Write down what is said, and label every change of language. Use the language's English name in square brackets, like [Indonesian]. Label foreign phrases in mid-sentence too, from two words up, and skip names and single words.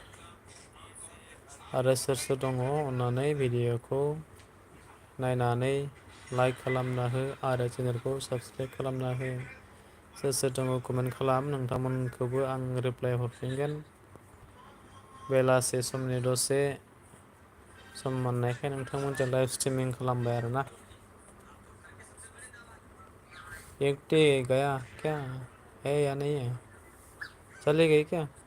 [Bodo] आरो सोर सोर दङ अन्नानै भिडिअखौ नायनानै लाइक खालामना हो आरो चेनेलखौ साबस्क्राइब खालामना हो। सोर सोर दङ कमेन्ट खालाम, नोंथांमोनखौबो आं रिप्लाय हरफिनगोन बेलासे समनि दसे सम मोननायखाय नोंथांमोनजों [English] live streaming [Bodo] खालामबाय आरोना। [English] one day [Hindi] गया क्या है या नहीं है? चली गई क्या?